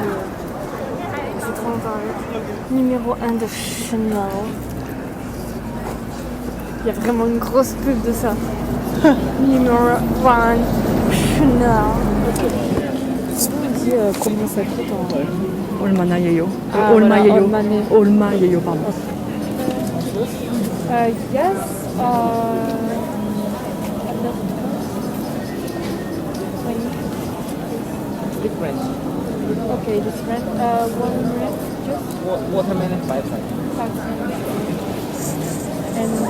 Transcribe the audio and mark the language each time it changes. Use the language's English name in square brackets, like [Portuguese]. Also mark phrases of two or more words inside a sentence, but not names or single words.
[French] C'est trop longtemps avec. Numéro 1 de Chanel. Il y a vraiment une grosse pub de ça. Numéro 1 Chanel. Dis combien ça coûte en... Olmana Yeyo. Ah, Olma voilà, Yeyo. Olmane. Olma Yeyo, pardon. [English] Yes. Different. Okay, different. 1 minute, just Watermelon 5 cents. 5 cents. And